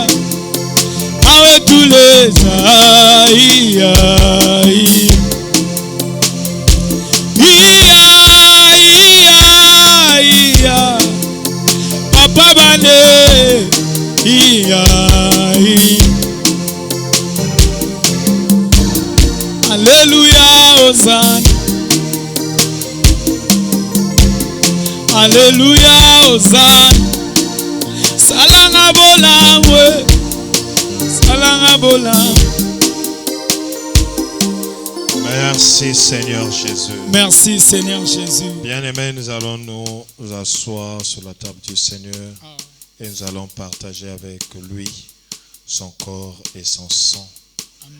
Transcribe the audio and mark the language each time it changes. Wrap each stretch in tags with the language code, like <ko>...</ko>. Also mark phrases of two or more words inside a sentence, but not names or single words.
<ln>Awe tuleza iya. Papa bane iya.</ln> <fr>Alléluia, Hosanna. Alléluia, Hosanna.</fr> <ln>Salanga bolamwe. Salanga bolamwe.</ln> <fr>Merci Seigneur Jésus. Merci Seigneur Jésus. Bien-aimés, nous allons nous asseoir sur la table du Seigneur et nous allons partager avec lui son corps et son sang. Amen.</fr>